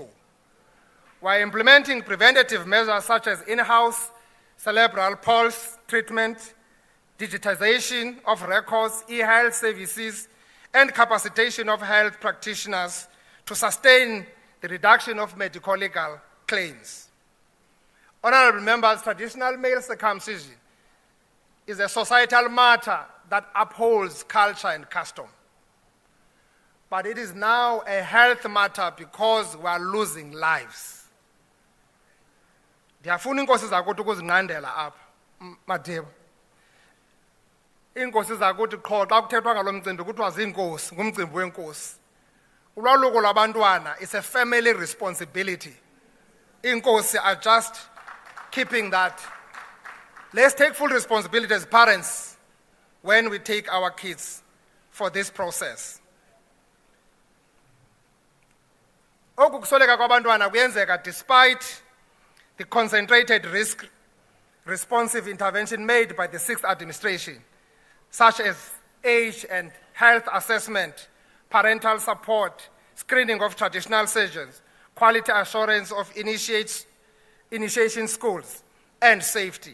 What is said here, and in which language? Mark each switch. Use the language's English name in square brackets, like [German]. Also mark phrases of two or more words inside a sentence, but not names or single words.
[English] We're implementing preventative measures such as in-house cerebral palsy treatment, digitization of records, e-health services, and capacitation of health practitioners to sustain the reduction of medical legal claims. Honorable members, traditional male circumcision is a societal matter that upholds culture and custom. But it is now a health matter because we are losing lives. [Xhosa] Ndiyafuna inkosi zakuthi ukuzinqandela apha, Madebo. Iinkosi zakuthi qho xa kuthethwa ngalo mcimbi kuthiwa ziinkosi, ngumcimbi wenkosi. Ulwaluko lwabantwana [English] is a family responsibility. Iinkosi are just keeping that. Let's take full responsibility as parents when we take our kids for this process. [Xhosa] Oku kusoleka kwabantwana kuyenzeka [English] despite the concentrated risk-responsive intervention made by the 6th administration, such as age and health assessment, parental support, screening of traditional surgeons, quality assurance of initiation schools, and safety.